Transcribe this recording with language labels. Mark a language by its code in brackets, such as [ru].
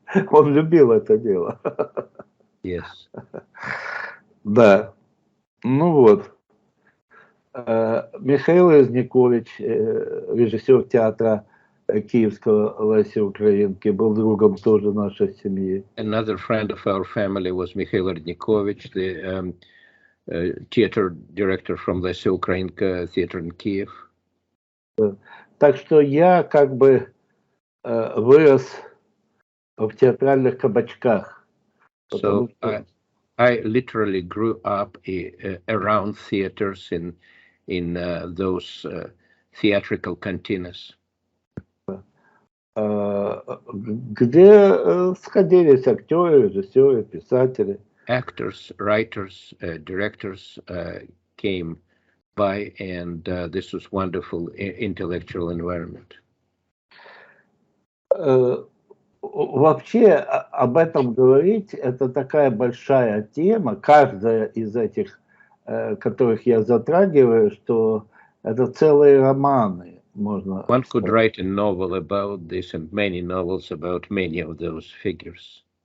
[ru] Он любил это дело. [en] Yes. [ru] Да. Ну вот. Михаил Резникович, режиссер театра Киевского Леси Украинки, был другом тоже нашей семьи. [en] Another friend of our family was Mikhail Rednikovich, the theater director from Lesi Ukrainka theater in Kiev. [ru] Так что я как бы вырос в театральных кабачках. [en] So I literally grew up around theaters in those theatrical cantinas. [ru] Где сходились актеры, режиссеры, писатели. [en] Actors, writers, directors came by, and this was wonderful intellectual environment. [ru] Вообще об этом говорить, это такая большая тема, каждая из этих, которых я затрагиваю, что это целые романы. Можно [en] One could write a novel about this and many novels about many of those figures.